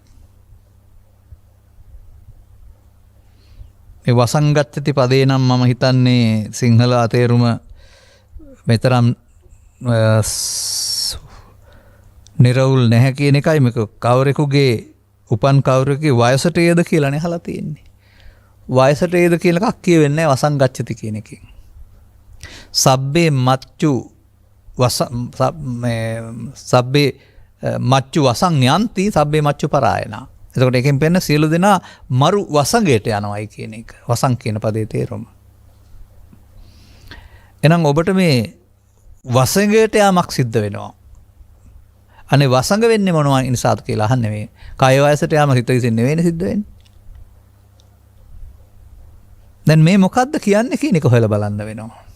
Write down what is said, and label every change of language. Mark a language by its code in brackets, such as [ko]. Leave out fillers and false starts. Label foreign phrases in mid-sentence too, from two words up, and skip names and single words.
[si] මේ වසංගච්ඡති පදේ නම් මම හිතන්නේ සිංහල අතේරුම මෙතරම් නිරවුල් නැහැ කියන එකයි. මේක කවරෙකුගේ උපන් කවුරෙකුගේ වයසට ඒද කියලානේ අහලා තියෙන්නේ. වයසට ඒද කියලා එකක් කියවෙන්නේ නැහැ වසංගච්ඡති කියන එකෙන්. [pi] සබ්බේ මච්චු සබ්බේ මච්චු වසං යන්ති සබ්බේ මච්චු පරායනා. [si] එතකොට එකෙන් පෙන්න සියලු දෙනා මරු වසඟයට යනවායි කියන එක. වසං කියන පදේ තේරුම. එහෙනම් ඔබට මේ වසඟයට යාමක් සිද්ධ වෙනවා. අනේ වසඟ වෙන්නේ මොනවා නිසාද කියලා අහන්නේ මේ. කය වයසට යාම හිත විසින් නෙවෙයිනේ සිද්ධ වෙන්නේ. දැන් මේ මොකද්ද කියන්නේ කියන එක හොයලා බලන්න වෙනවා.